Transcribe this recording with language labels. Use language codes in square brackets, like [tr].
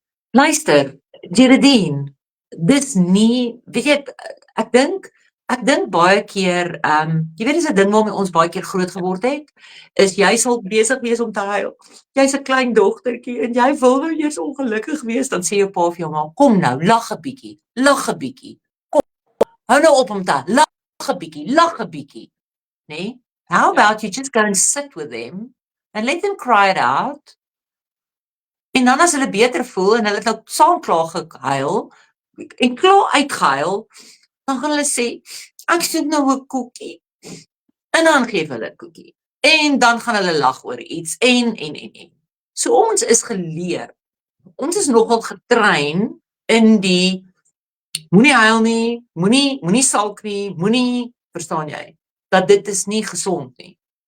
[af] luister, Geraldine, dis nie, weet jy, ek dink baie keer, jy weet dis 'n ding waarmee ons baie keer groot geword het, is jy sal besig wees om te huil. Jy's 'n klein dogtertjie en jy wil nou eers ongelukkig wees, dan sê jou pa vir jou maar, kom nou, lag 'n bietjie. Kom, hou nou op om te lag 'n bietjie, nee? [en] How about you just go and sit with them and let them cry it out? [af] En dan as hulle beter voel en hulle het nou saam klaar gehuil en klaar uitgehuil, dan gaan hulle sê, ek soek nou 'n koekie. En dan gee hulle 'n koekie. En dan gaan hulle lag oor iets en. So ons is geleer. Ons is nogal getrein in die moenie huil nie, moenie sulk nie, moenie, verstaan jy, dat dit is nie gesond nie.